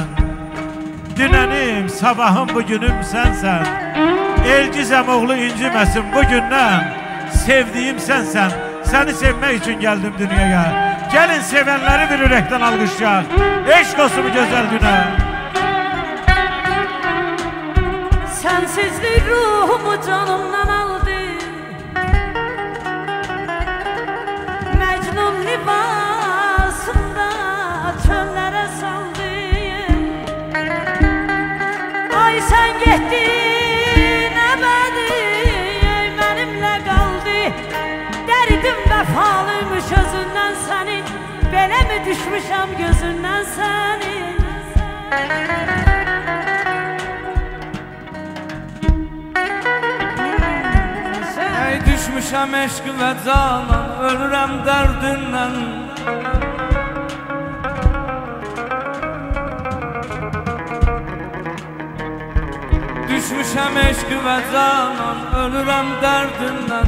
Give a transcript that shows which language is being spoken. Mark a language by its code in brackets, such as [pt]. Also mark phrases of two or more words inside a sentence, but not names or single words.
[az] Dünənim, sabahım, bugünüm sənsən. Elgizəm oğlu inciməsin bugündən. Sevdiyim sənsən. Səni sevmək üçün gəldim dünyaya. Gəlin sevənləri bir ürəkdən alqışlayaq. Eşq olsun bu gözəl günə. [tr] Sensizlik ruhumu canımdan aldı. Mecnun libasında çöllere saldı. Ay sen getdin ebedi, benimle kaldı. Derdim vefalıymış özünden senin, [az] belə mi düşmüşəm [tr] gözünden senin? [az] Düşmüşəm eşq və canan, ölürəm dərdindən. Düşmüşəm eşq və canan, ölürəm dərdindən.